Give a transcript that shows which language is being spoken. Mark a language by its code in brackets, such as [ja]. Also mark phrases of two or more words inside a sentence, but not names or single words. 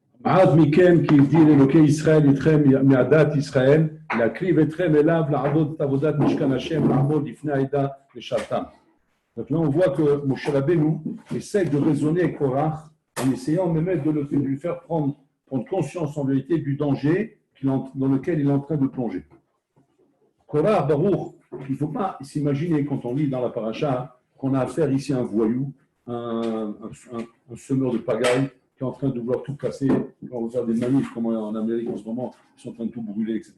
[he] מעט מכם כי הבדיל אלוקי ישראל איתכם מעדת ישראל, להקריב אתכם אליו, לעבוד את עבודת משכן השם, לעמוד לפני העדה לשרתם. [fr] Donc là, on voit que Moshe Rabbeinu essaie de raisonner avec Korach en essayant même de lui faire prendre conscience en vérité du danger dans lequel il est en train de plonger. Korach, Baruch, il ne faut pas s'imaginer quand on lit dans la paracha qu'on a affaire ici à un voyou, un semeur de pagaille qui est en train de vouloir tout casser, on va faire des manifs comme en Amérique en ce moment, ils sont en train de tout brûler, etc.